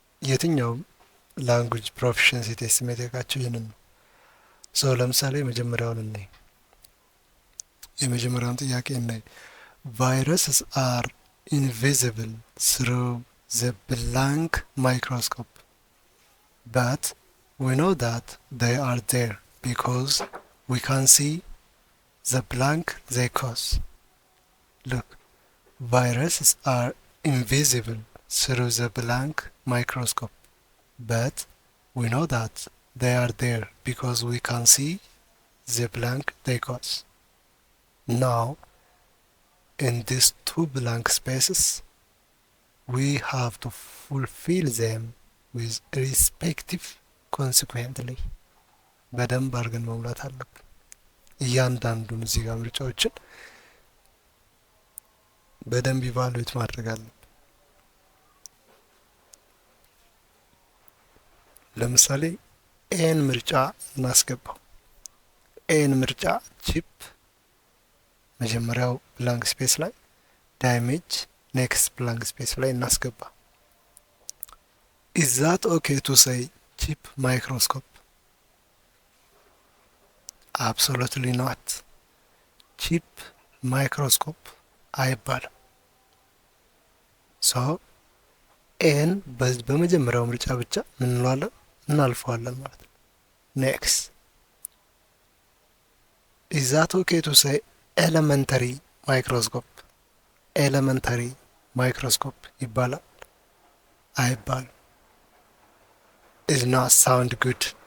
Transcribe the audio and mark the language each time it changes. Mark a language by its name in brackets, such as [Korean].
[Amharic] የትኛው ላንጉጅ ፕሮፊሸንሲ ቴስት የሚጠይቃቸው ይህንን ነው። ለምሳሌ የመጀመሪያውን ጥያቄ እናይ። [English] viruses are invisible through the blank microscope, but we know that they are there because we can see the blank they cause. Look, viruses are invisible through the blank microscope, but we know that they are there because we can see the blank they cause. Now, in these two blank spaces, we have to fulfill them with respective consequently. [Amharic] በደንብ አድርገን መሙላት አለብን። እያንዳንዱን እዚህ ጋር ምርጫዎችን በደንብ ኢቫሉዌት ማድረግ አለብን። ለምሳሌ ኤን ምርጫ እናስገባው። ኤን ምርጫ ቺፕ መጀመሪያው ብላንክ ስፔስ ላይ ዳሜጅ ኔክስት ብላንክ ስፔስ ላይ እናስገባ። [English] is that okay to say cheap microscope? absolutely not. [Amharic] ቺፕ ማይክሮስኮፕ አይባልም። ሶ ኤን በመጀመሪያው ምርጫ ብቻ ምን እንለዋለን? እናልፈዋለን ማለት ነው። [English] ኔክስት is that okay to say elementary microscope? elementary microscope [Amharic] ይባላል? አይባልም። [English] is not sound good.